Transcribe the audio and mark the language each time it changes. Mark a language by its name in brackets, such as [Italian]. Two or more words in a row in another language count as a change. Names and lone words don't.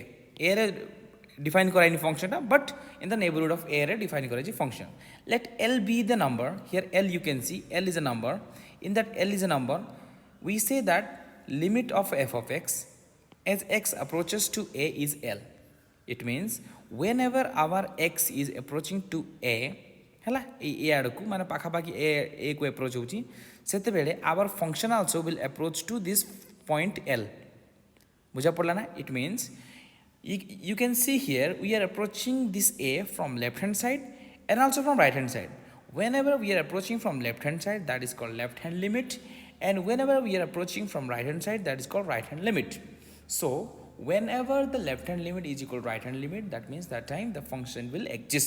[English] Error define kora any function, but in the neighborhood of A define kora function. Let L be the number. Here L you can see L is a number. In that L is a number, we say that limit of f of x as x approaches to A is L. It means whenever our x is approaching to A, [Odia] ହେଲା a ଆଡ଼କୁ ମାନେ ପାଖାପାଖି a କୁ approach ହେଉଛି ସେତେବେଳେ [English] our function also will approach to this point L. [Odia] ବୁଝା ପଡ଼ିଲା ନା? [English] It means you can see here we are approaching this A from left hand side and also from right hand side. Whenever we are approaching from left hand side, that is called left hand limit, and whenever we are approaching from right hand side, that is called right hand limit. So whenever the left hand limit is equal to right hand limit, that means that time the function will exist.